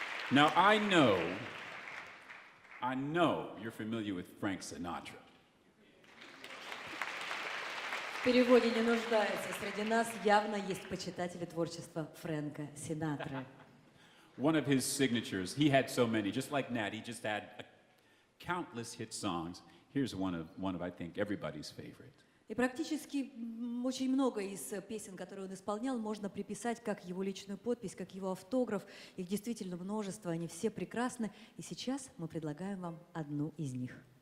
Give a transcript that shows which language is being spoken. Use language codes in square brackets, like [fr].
[en] Now I know you're familiar with Frank Sinatra. [ru] В переводе не нуждается. Среди нас явно есть почитатели творчества Фрэнка Синатры. [en] One of his signatures, he had so many, just like Nat, he just had countless hit songs. Here's one of I think, everybody's favorite. [ru] И практически очень много из песен, которые он исполнял, можно приписать как его личную подпись, как его автограф. Их действительно множество, они все прекрасны. И сейчас мы предлагаем вам одну из них.